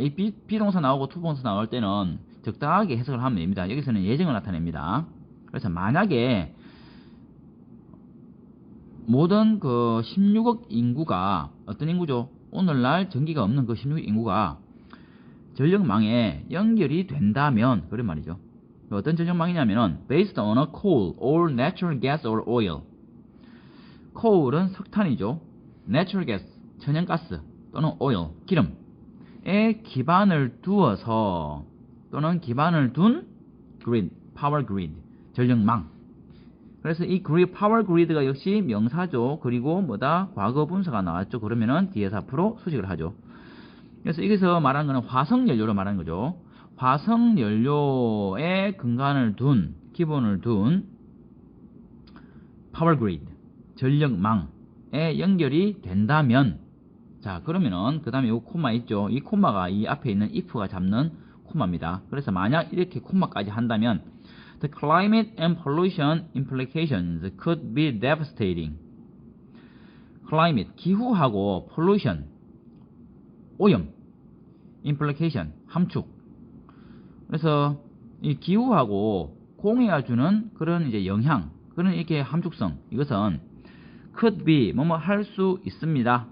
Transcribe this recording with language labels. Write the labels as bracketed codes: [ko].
[ko] 이 비동사 나오고 투부동사 나올 때는 적당하게 해석을 하면 됩니다. 여기서는 예정을 나타냅니다. 그래서 만약에 모든 그 16억 인구가 어떤 인구죠? 오늘날 전기가 없는 그 16억 인구가 전력망에 연결이 된다면 그런 말이죠. 어떤 전력망이냐면은 [en] based on a coal or natural gas or oil. [ko] coal은 석탄이죠. natural gas 천연가스 또는 oil 기름에 기반을 두어서 또는 기반을 둔 grid, power grid 전력망. 그래서 이 grid, power grid가 역시 명사죠. 그리고 뭐다? 과거 분사가 나왔죠. 그러면은 뒤에서 앞으로 수식을 하죠. 그래서 여기서 말하는 거는 화석연료로 말하는 거죠. 화석연료에 근간을 둔, 기본을 둔 power grid, 전력망에 연결이 된다면, 자, 그러면은 그 다음에 이 콤마 있죠. 이 콤마가 이 앞에 있는 if가 잡는 콤마입니다. 그래서 만약 이렇게 콤마까지 한다면 [en] the climate and pollution implications could be devastating. [ko] climate, 기후하고 pollution, 오염, implication, 함축. 그래서 이 기후하고 공해가 주는 그런 이제 영향, 그런 이렇게 함축성, 이것은 could be 뭐뭐 할 수 있습니다.